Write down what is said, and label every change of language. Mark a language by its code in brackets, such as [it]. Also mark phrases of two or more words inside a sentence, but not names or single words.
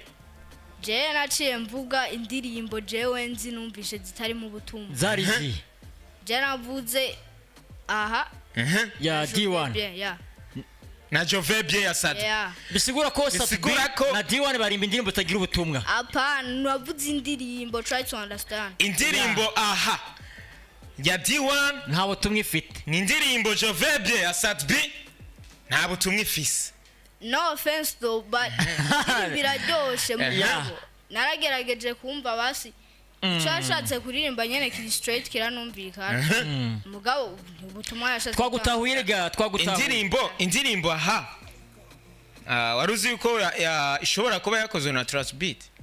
[rn] Je naciye mvuga indirimbo jewe nzi numvishe zitari mu butumwa. Zari zi. Je navuze ya D1. na Jovebye ya Sad. Bisigura ko na D1 barimba indirimbo tagira ubutumwa. Apana navuze indirimbo, [en] try to understand. [rn] Indirimbo ya D1 nta butumwa ifite. Ni indirimbo Jovebye ya Sad B nta butumwa ifise. [en] No offense though, but [rn] biraryoshe mugabo. Naragerageje kumva basi cyashatse kuririmba nyene kiri straight kiranumvikana. Mugabo ubutumwa yashatse twagutahuyirega indirimbo waruzi yuko ishobora kuba yakozwe na Trust Beat.